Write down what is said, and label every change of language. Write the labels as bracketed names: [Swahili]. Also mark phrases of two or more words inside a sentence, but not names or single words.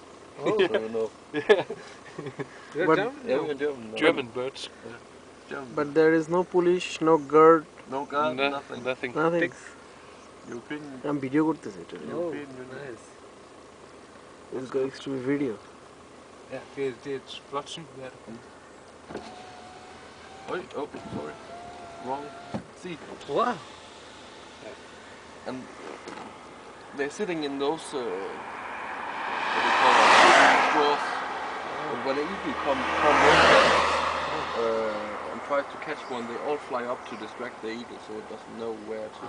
[English] Oh. So you know. You're But- German? Yeah, we're in Germany now. German birds. German. But there is no police, no guard, no guard, No, nothing. nothing. nothing. European. I'm video [Bangla] করতেছি এটা। [English] Oh, European Union. nice. It's going to be video. [Danish] Ja, det er et flot syn, det er det. [English] Oh, sorry. Wrong. See. Wow. And they're sitting in those what do you call it, straws. And when an eagle come over and tries to catch one, they all fly up to distract the eagle, so it doesn't know where to.